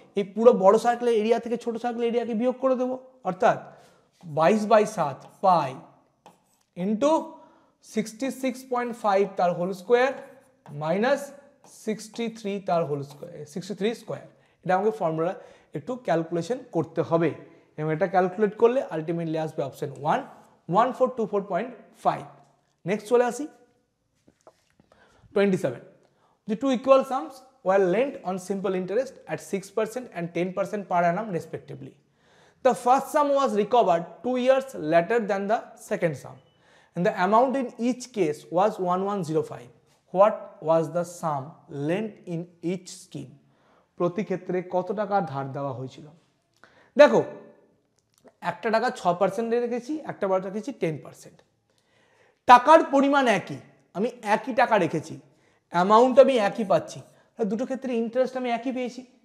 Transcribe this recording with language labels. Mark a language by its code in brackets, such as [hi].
[bn] এই পুরো বড় সার্কেলের এরিয়া থেকে ছোট সার্কেলের এরিয়াকে বিয়োগ করে দেবো। অর্থাৎ 22/7 পাই ইন্টু 66.5 তার হোল স্কোয়ার মাইনাস 63 তার হোল স্কোয়ার, 63 স্কোয়ার। এটা আমাকে ফর্মুলা একটু ক্যালকুলেশন করতে হবে, এবং এটা ক্যালকুলেট করলে আলটিমেটলি আসবে অপশন 1, 1424.5। নেক্সট চলে আসি 27। [en] The two equal sums were lent on simple interest at 6% and 10% per annum respectively. The first sum was recovered 2 years later than the second sum, and the amount in each case was 1105. What was the sum lent in each scheme? [bn] প্রতি ক্ষেত্রে কত টাকা ধার দেওয়া হয়েছিল? দেখো, একটা টাকা 6% রেখেছি, একটা বার রেখেছি 10%। টাকার পরিমাণ একই, আমি একই টাকা রেখেছি, অ্যামাউন্ট আমি একই পাচ্ছি, দুটো ক্ষেত্রে ইন্টারেস্ট আমি একই পেয়েছি।